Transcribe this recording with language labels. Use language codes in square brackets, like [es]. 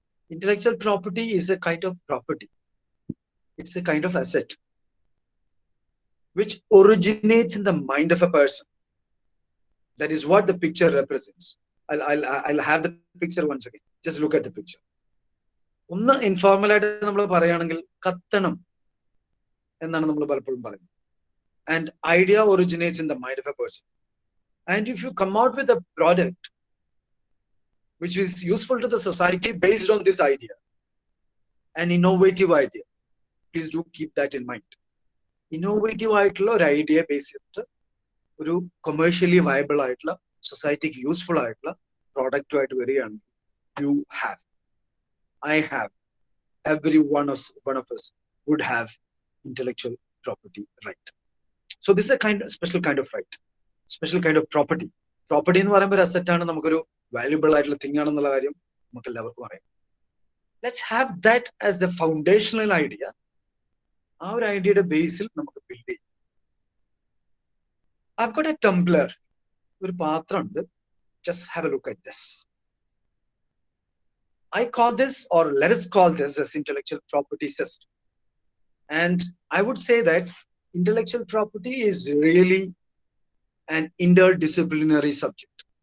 [en] Intellectual property is a kind of property. It's a kind of asset which originates in the mind of a person. That is what the picture represents. I'll have the picture once again. Just look at the picture. [ml] ഒന്ന് informal ആയിട്ട് നമ്മൾ പറയുകയാണെങ്കിൽ കത്തണം എന്നാണ് നമ്മൾ പലപ്പോഴും പറയുന്നത്. [en] And idea originates in the mind of a person. And if you come out with a product which is useful to the society based on this idea, an innovative idea, please do keep that in mind. [ml] Innovative ആയിട്ടുള്ള ഒരു idea base ചെയ്തിട്ട് ഒരു commercially viable ആയിട്ടുള്ള സൊസൈറ്റിക്ക് useful ആയിട്ടുള്ള പ്രോഡക്റ്റുമായിട്ട് വരികയാണ്. [en] You have, I have, every one of us would have intellectual property right. So this is a special kind of right, special kind of property. [ml] Property എന്ന് പറയുമ്പോൾ ഒരു asset ആണ്, നമുക്കൊരു വാല്യുബിൾ ആയിട്ടുള്ള തിങ് ആണെന്നുള്ള കാര്യം നമുക്ക് എല്ലാവർക്കും അറിയാം. [en] Let's have that as the foundational idea. [ml] ആ ഒരു ഐഡിയയുടെ ബേസിൽ നമുക്ക് ബിൽഡ് ചെയ്യും. [en] I've got a tumbler, [ml] ഒരു പാത്രം ഉണ്ട്. [en] Just have a look at this. I call this, or let us call this, as intellectual property system. And I would say that intellectual property is really an interdisciplinary subject.